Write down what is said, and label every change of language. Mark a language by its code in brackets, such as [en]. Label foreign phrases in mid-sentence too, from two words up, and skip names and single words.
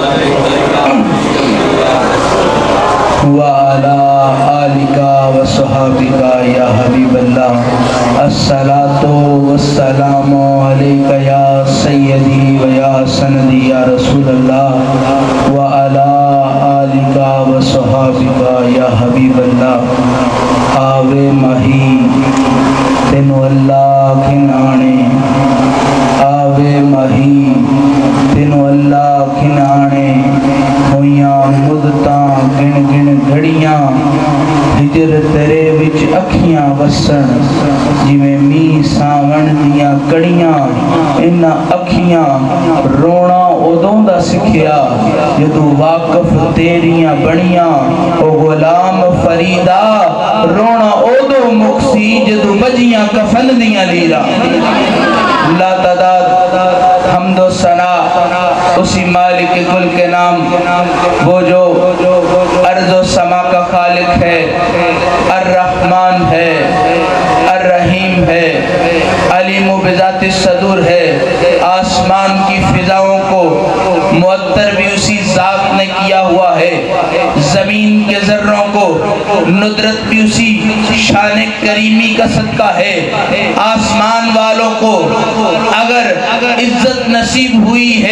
[ar] وعلى آلك وصحابك يا حبيب الله الصلاة والسلام عليك يا سيدي ويا سندي يا رسول الله وعلى آلك وصحابك يا حبيب الله [pa] آوے ماہی تینو اللہ کھنانے آوے ماہی تینو اللہ کھنانے ہویاں مدتاں گن گن گھڑیاں ہجر تیرے وچ اکھیاں وسن جویں می ساون دیاں کڑیاں انہاں اکھیاں رونا ادوں دا سکھیا جدوں واقف تیریاں بنیاں او غلام فریدا رونا ادوں مکسی جدوں بجیاں کفن دیاں لیرا [ur] لا تعداد حمد و ثنا اسی مالک کل کے نام وہ جو ارض و سما کا خالق ہے الرحمن ہے الرحیم ہے [ar] علیم و بذات الصدور [ur] ہے آسمان کی فضاؤں کو معطر بھی اسی ذات نے کیا ہوا ہے زمین کے ذروں کو ندرت بھی اسی شان کریمی کا صدقہ ہے آسمان والوں کو اگر عزت نصیب ہوئی ہے